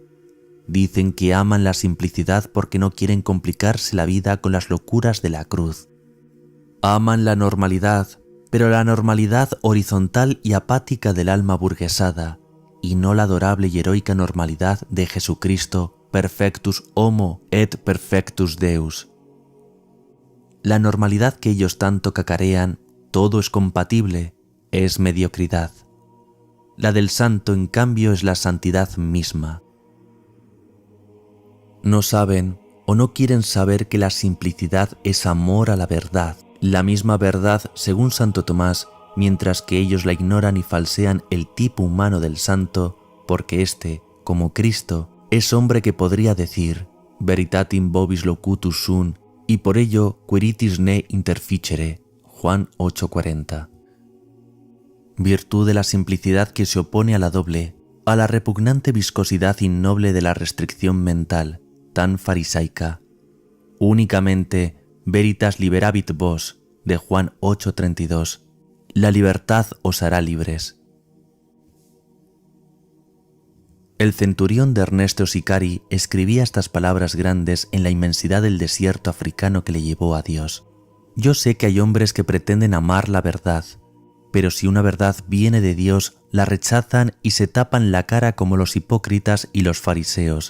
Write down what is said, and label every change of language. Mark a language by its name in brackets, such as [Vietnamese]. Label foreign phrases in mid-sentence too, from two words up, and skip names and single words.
[Spanish] Dicen que aman la simplicidad porque no quieren complicarse la vida con las locuras de la cruz. Aman la normalidad, pero la normalidad horizontal y apática del alma burguesada, y no la adorable y heroica normalidad de Jesucristo, [Latin] perfectus homo et perfectus Deus. [Spanish] La normalidad que ellos tanto cacarean, todo es compatible, es mediocridad. La del santo, en cambio, es la santidad misma. No saben o no quieren saber que la simplicidad es amor a la verdad, la misma verdad según Santo Tomás, mientras que ellos la ignoran y falsean el tipo humano del santo, porque éste, como Cristo, es hombre que podría decir [Latin] veritatim vobis locutus sum, [Spanish] y por ello [Latin] quiritis ne interficere. [Spanish] Juan 8:40. Virtud de la simplicidad que se opone a la doble, a la repugnante viscosidad innoble de la restricción mental, tan farisaica. [Latin] Únicamente veritas liberabit vos, [Spanish] de Juan 8:32. La libertad os hará libres. El centurión de Ernesto Sicari escribía estas palabras grandes en la inmensidad del desierto africano que le llevó a Dios. Yo sé que hay hombres que pretenden amar la verdad, pero si una verdad viene de Dios, la rechazan y se tapan la cara como los hipócritas y los fariseos.